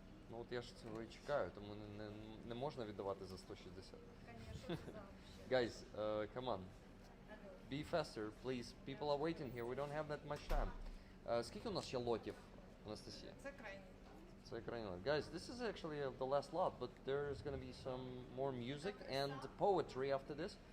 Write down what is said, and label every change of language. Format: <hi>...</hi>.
<uk>Ну от я ж цього і чекаю, тому не можна віддавати за 160.</uk> <en>Guys, come on. Be faster, please. People are waiting here. We don't have that much time.</en> <uk>Скільки у нас ще лотів, Анастасія? Це крайній. Це крайній лот.</uk> <en>Guys, this is actually the last lot, but there's going to be some more music and poetry after this.</en>